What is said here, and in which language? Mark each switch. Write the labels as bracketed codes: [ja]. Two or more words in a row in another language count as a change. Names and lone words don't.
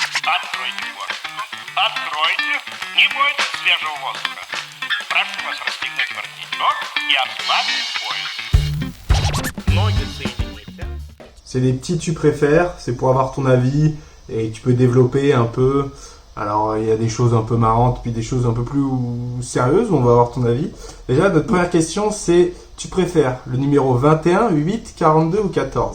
[ru] Откройте форточку. Откройте. Не бойтесь свежего воздуха. Прошу вас расстегнуть воротничок и ослабить пояс. Ноги соедините. [fr] C'est des petits tu préfères, c'est pour avoir ton avis et tu peux développer un peu. Alors il y a des choses un peu marrantes puis des choses un peu plus sérieuses où on va avoir ton avis. Déjà notre première question c'est tu préfères le numéro 21, 8, 42 ou 14 ?